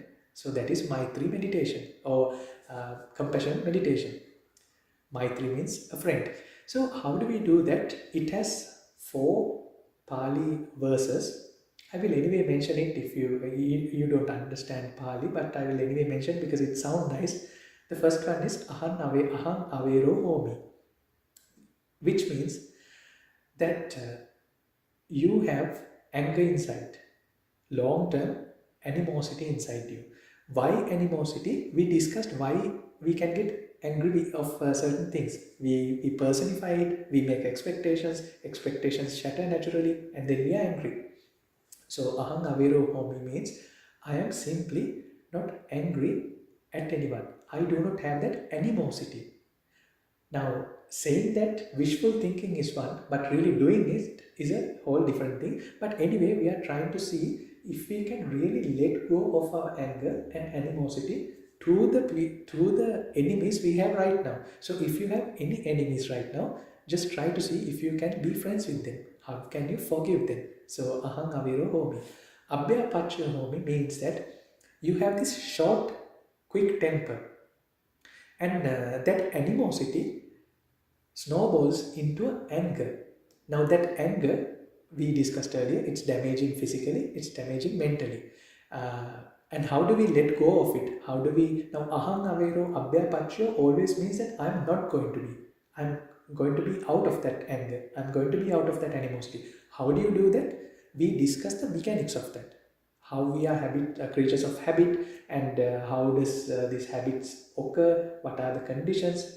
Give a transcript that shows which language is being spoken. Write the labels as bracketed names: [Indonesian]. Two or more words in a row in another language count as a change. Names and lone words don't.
[English] So, that is Maitri meditation or compassion meditation. Maitri means a friend. So, how do we do that? It has 4 Pali verses. I will anyway mention it if you don't understand Pali, but I will anyway mention because it sounds nice. The first one is [Pali] aham avero homi, [English] which means that you have anger inside, long-term animosity inside you. Why animosity? We discussed why we can get angry of certain things. We personify it, we make expectations shatter naturally, and then we are angry. So [Pali] aham avero homi [English] means I am simply not angry at anyone. I do not have that animosity. Now, saying that wishful thinking is one, but really doing it is a whole different thing. But anyway, we are trying to see if we can really let go of our anger and animosity to the enemies we have right now. So if you have any enemies right now, just try to see if you can be friends with them. How can you forgive them? [Pali] So ahang aviro homi. Abhya pacha homi [English] means that you have this short, quick temper, and that animosity snowballs into anger. Now, that anger we discussed earlier, it's damaging physically, it's damaging mentally. And how do we let go of it? How do we now? [Pali] Ahang avero abhya pacho [English] always means that I'm not going to be. I'm going to be out of that anger. I'm going to be out of that animosity. How do you do that? We discuss the mechanics of that. How we are creatures of habit, and how does these habits occur, what are the conditions.